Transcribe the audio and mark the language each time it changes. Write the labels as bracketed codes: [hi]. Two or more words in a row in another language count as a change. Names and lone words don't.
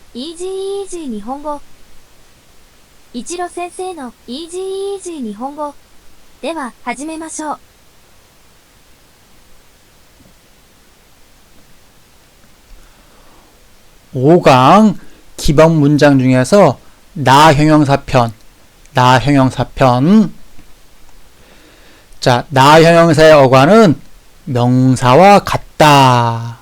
[ja] イージーイージー日本語。一路先生のイージーイージー日本語。では、始めましょう。 [ko] 5강 기본 문장 중에서 나 형용사편. 자, 나 형용사의 어간은 명사와 같다.